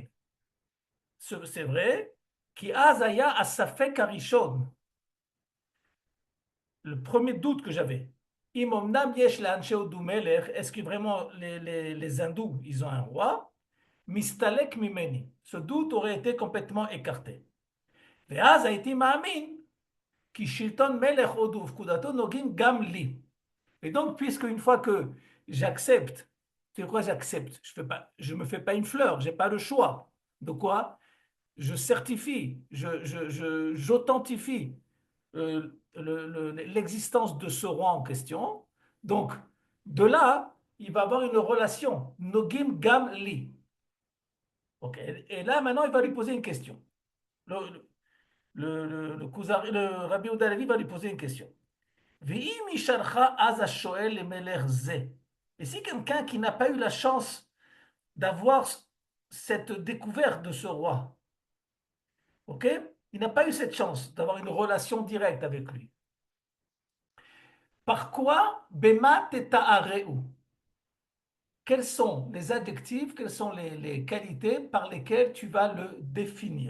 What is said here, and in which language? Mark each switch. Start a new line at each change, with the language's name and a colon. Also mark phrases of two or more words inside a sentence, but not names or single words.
French: C'est vrai,
Hebrew: כי היה הספק הראשון,
French: le premier doute que j'avais.
Hebrew: האמנם יש לאנשי הודו מלך,
French: est-ce que vraiment les hindous, ils ont un roi?
Hebrew: מסתלק ממני.
French: Ce doute aurait été complètement écarté.
Hebrew: ואז הייתי מאמין, כי שלטון מלך הודו ופקודתו נוגעים גם לי.
French: Et donc, puisque une fois que j'accepte, c'est quoi j'accepte? Je me fais pas une fleur, j'ai pas le choix. De quoi? Je certifie, j'authentifie l'existence de ce roi en question. Donc, de là, il va avoir une relation.
Hebrew: נוגעים גם לי. Ok.
French: Et là, maintenant, il va lui poser une question. Le Rabbi Oudalavi va lui poser une question.
Hebrew: ואם ישאלך אז השואל למלך זה.
French: Et si quelqu'un qui n'a pas eu la chance d'avoir cette découverte de ce roi, ok? Il n'a pas eu cette chance d'avoir une relation directe avec lui. Par quoi
Hebrew: במה תתארהו?
French: Quels sont les adjectifs, quelles sont les qualités par lesquelles tu vas le définir?